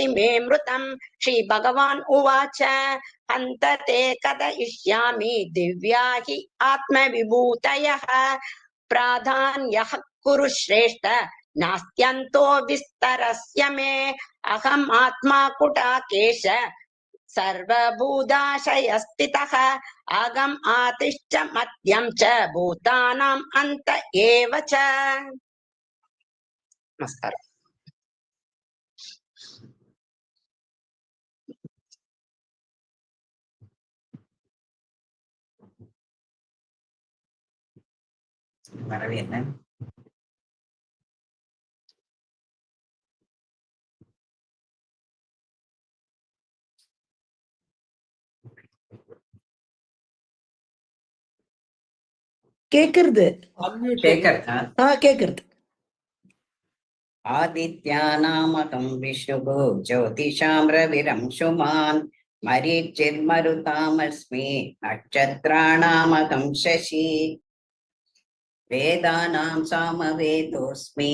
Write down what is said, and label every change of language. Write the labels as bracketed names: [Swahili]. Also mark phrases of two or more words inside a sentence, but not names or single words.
[Sanskrit] मे मृतं श्रीभगवान् उवाच हन्तते कथयिष्यामि दिव्या हि आत्मविभूतयः प्राधान्यः कुरु श्रेष्ठ नास्त्यन्तो विस्तरस्य मे अहम् आत्मा कुटाकेश सर्वभूताशयस्थितः अहम् आतिश्च मध्यं च भूतानाम् अन्त एव च। नमस्कारः। [Tamil] வரவேற்கிறேன். கேக்குறது கேக்குறது. [Sanskrit] आदित्यानामकं विष्णुः ज्योतिषां रविरंशुमान् मरीचिर्मरुतामस्मि नक्षत्राणामकं शशि वेदानां सामवेदोऽस्मि